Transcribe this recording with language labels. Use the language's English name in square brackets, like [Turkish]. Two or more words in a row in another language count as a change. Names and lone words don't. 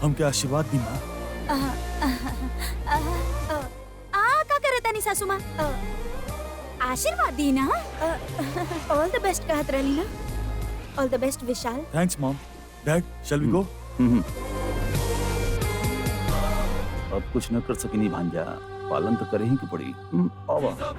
[Bhojpuri] हमके आशीर्वाद दी माँ। का करे तानी सासू माँ? आशीर्वाद दी ना। [English] all the best [Bhojpuri] कहत रहली ना। [English] All the best Vishal. Thanks Mom. Dad, shall we go? [Bhojpuri] अब कुछ न कर सकेनी भांजा, पालन तो करे ही की पड़ी। आवा।